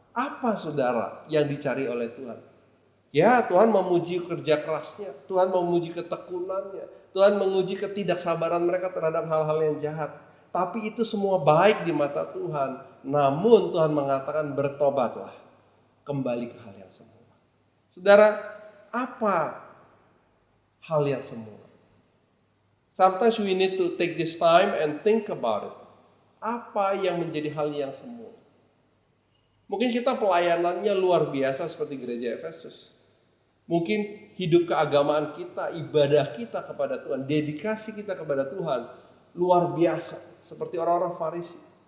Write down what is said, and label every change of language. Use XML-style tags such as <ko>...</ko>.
<id>Apa saudara yang dicari oleh Tuhan? Ya, Tuhan memuji kerja kerasnya, Tuhan memuji ketekunannya, Tuhan menguji ketidaksabaran mereka terhadap hal-hal yang jahat. Tapi itu semua baik di mata Tuhan. Namun Tuhan mengatakan bertobatlah, kembali ke hal yang semula. Saudara, apa hal yang semula?</id> <en>Sometimes we need to take this time and think about it.</en> <id>Apa yang menjadi hal yang semula? Mungkin kita pelayanannya luar biasa seperti gereja Efesus. Mungkin hidup keagamaan kita, ibadah kita kepada Tuhan, dedikasi kita kepada Tuhan luar biasa seperti orang-orang Farisi.</id>